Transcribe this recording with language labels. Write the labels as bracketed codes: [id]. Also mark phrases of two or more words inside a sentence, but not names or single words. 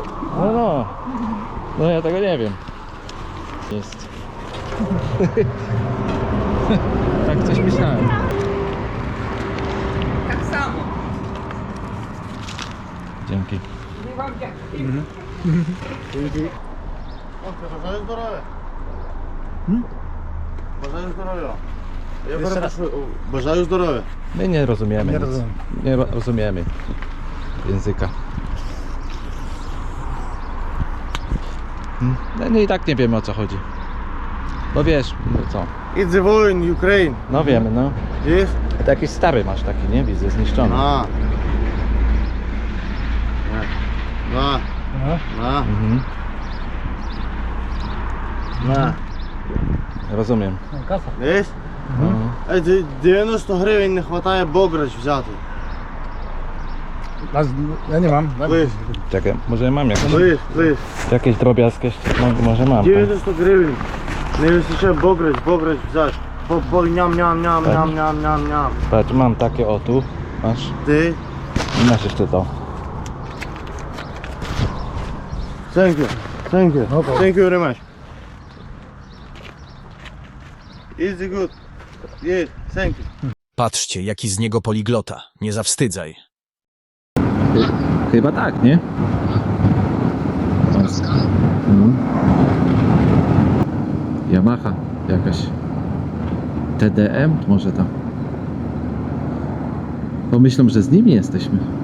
[pl] No ja tego nie wiem. Jest. Tak coś myślałem. Tak samo. Dzięki. Nie wam dziękuję. [uk] Бажаю здоров'я. Бажаю здоров'я. Я [pl] Jeszcze [uk] перепрошую. Бажаю здоров'я. [pl] My nie rozumiemy Nie nic. rozumiem. Nie rozumiemy języka. No i tak nie wiemy, o co chodzi. No wiesz, no co? [en] It's the war in Ukraine. [pl] No wiemy, no. [en] Yes? [pl] To jakiś stary masz taki, nie? Widzę, zniszczony. [uk] А. На. На. Mhm. На. [pl] Rozumiem. [en] Yes? [pl] No. [uk] 90 гривень не вистачає бограч взяти. [pl] Ja nie mam. [en] Please, [pl] Czekaj, może mam jakieś, [en] please. [pl] jakieś drobiazgi, może mam. Tak. [uk] 90 гривень. Не вистачає бограч взяти. Бо ням-ням-ням-ням-ням-ням. [pl] Patrz, mam takie o tu. Masz. [uk] Ти? [pl] I masz jeszcze to. [en] Thank you. Thank you. Thank you very much. Is it good? Yes, thank you. [pl] Patrzcie, jaki z niego poliglota. Nie zawstydzaj. Chyba tak, nie? Yamaha jakaś. TDM może tam. Pomyślą, że z nimi jesteśmy.